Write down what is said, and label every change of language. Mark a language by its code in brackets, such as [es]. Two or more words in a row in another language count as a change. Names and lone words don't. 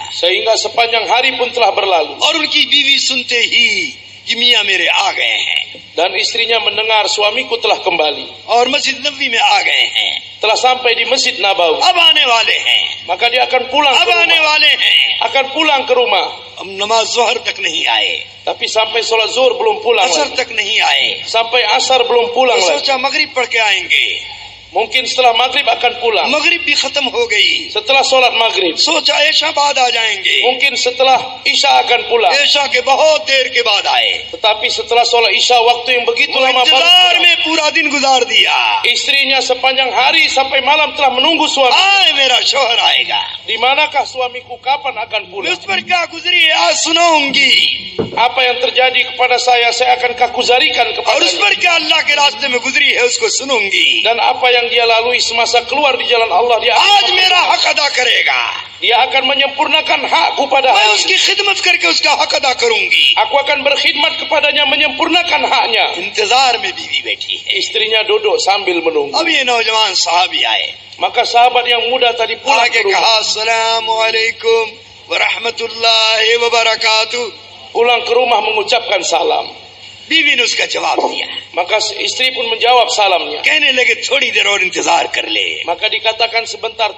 [ms] sehingga sepanjang hari pun telah berlalu. [hi] और उनकी बीवी सुनते ही कि मियाँ मेरे आ गए हैं [ms] Dan istrinya mendengar suamiku telah kembali, [hi] और मस्जिद नबी में आ गए हैं, [ms] telah sampai di Masjid Nabawi, [hi] अब आने वाले हैं, [ms] maka dia akan pulang [hi] अब [ms] ke [hi] आने [ms] rumah, [hi] वाले हैं। [ms] akan pulang ke rumah. [hi] अब नमाज जोहर तक नहीं आए, [ms] Tapi sampai sholat zuhur belum pulang [hi] असर [ms] lagi. [hi] तक नहीं आए, [ms] Sampai asar belum pulang [hi] तो [ms] lagi. [hi] सोचा मगरिब पढ़ के आएंगे, [ms] Mungkin setelah maghrib akan pulang. [hi] मगरिब भी खत्म हो गई, [ms] Setelah sholat maghrib. [hi] सोचा ऐशा बाद आ जाएंगे, [ms] Mungkin setelah isya akan pulang. [hi] ऐशा के बहुत देर के बाद आए, [ms] Tetapi setelah sholat isya waktu yang begitu [hi] वो [ms] lama baru [hi] इंतजार [ms] pulang. [hi] में पूरा दिन गुजार दिया, [ms] Istrinya sepanjang hari sampai malam telah menunggu suami. [hi] आए मेरा शोहर आएगा, [ms] Di manakah suamiku, kapan akan [hi] मैं [ms] pulang? [hi] उस पर क्या गुजरी है आज सुनाऊंगी, [ms] Apa yang terjadi kepada saya akan kakuzarikan [hi] और उस [ms] kepadanya. [hi] पर क्या अल्लाह के रास्ते में गुजरी है उसको सुनूंगी। [ms] Dan apa yang dia lalui semasa keluar di jalan Allah, [hi] आज मेरा हक अदा करेगा, [ms] dia akan menyempurnakan hakku pada [hi] मैं [ms] hari [hi] उसकी [ms] ini. [hi] खिदमत करके उसका हक अदा करूंगी। [ms] Aku akan berkhidmat kepadanya, menyempurnakan haknya. [hi] इंतजार में बीवी बैठी है, [ms] Istrinya duduk sambil menunggu. [hi] अब ये नौजवान साहबी आए, [ms] Maka sahabat yang muda tadi pulang [hi] आके [ms] ke [hi] कहा [ms] rumah. [ar] السلام عليكم ورحمة الله وبركاته. [ms] Pulang ke rumah mengucapkan salam. [hi] बीवी ने उसका जवाब दिया, [ms] Maka istri pun menjawab salamnya. [hi] कहने लगे थोड़ी देर और इंतजार कर ले। [ms] Maka dikatakan sebentar